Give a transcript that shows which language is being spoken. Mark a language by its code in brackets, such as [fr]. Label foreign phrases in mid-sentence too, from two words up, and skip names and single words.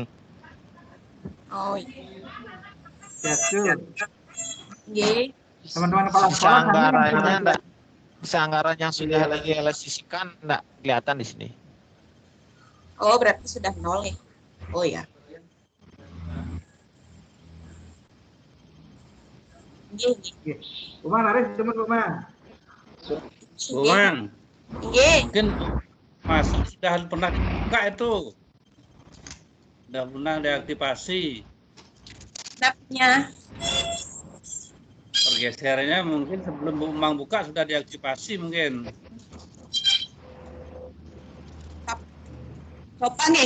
[id] Oh iya. Ya, Nggih. teman-teman kepala sekolah Anggarannya enggak bisa anggaran yang sudah lagi elasisikan enggak kelihatan di sini. Oh, berarti sudah nol ya. Oh ya. Nggih. Bumang, Arif, teman Bumang. Bumang. Nggih. Mungkin Mas sudah pernah dibuka itu. Sudah pernah deaktivasi. Snapnya. Pergeserannya mungkin sebelum Bumang buka sudah deaktivasi mungkin. Coba nih.